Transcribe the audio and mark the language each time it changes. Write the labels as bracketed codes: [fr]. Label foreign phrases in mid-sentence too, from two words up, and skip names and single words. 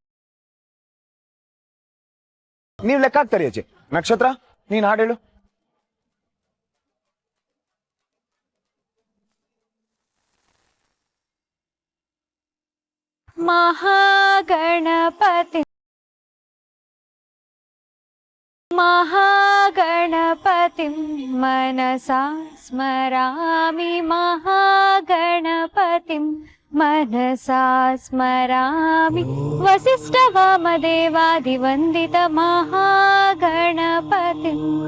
[kn] ನೀವ್ ಲೆಕ್ಕ ಹಾಕ್ತಾರಿ ಅಜ್ಜಿ. ನಕ್ಷತ್ರ, ನೀನ್ ಹಾಡ್ ಹೇಳು. [sa] ಮಹಾಗಣಪತಿ महागणपतिं मनसा स्मरामि, महागणपतिं मनसा स्मरामि, वसिष्ठवामदेवादिवन्दित महागणपतिं।